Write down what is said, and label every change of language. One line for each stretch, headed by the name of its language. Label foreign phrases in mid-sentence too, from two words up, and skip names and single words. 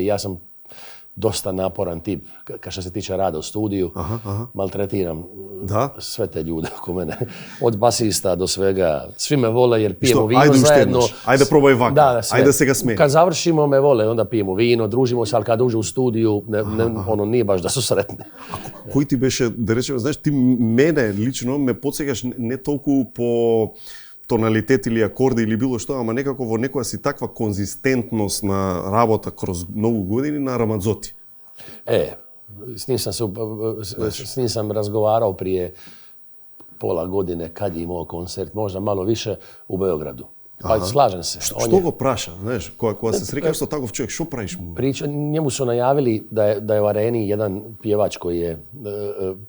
Croatian: Ja sam dosta naporan tip, što se tiče rada u studiju. Maltretiram sve te ljude oko mene. Od basista do svega. Svi me vole jer pijemo vino zajedno. Ajde probaj vaka. Ajde se ga smije. Kad završimo me vole, onda pijemo vino, družimo se, ali kad uđe u studiju, nije baš da su sretni.
Macedonian: Кој ти беше, да речеме, знаеш, ти мене лично ме подсегаш не толку по тоналитет или акорди или било што, ама некако во некоја си таква конзистентност на работа кроз многу години на Рамадзоти.
Croatian: S njim sam razgovarao prije pola godine kad je imao koncert, možda malo više u Beogradu. Pa slažem se.
Macedonian: Што го праша, знаеш, која се среќаваш со таков човек, што правиш му?
Croatian: Njemu su najavili da je u areni jedan pjevač koji je popularan,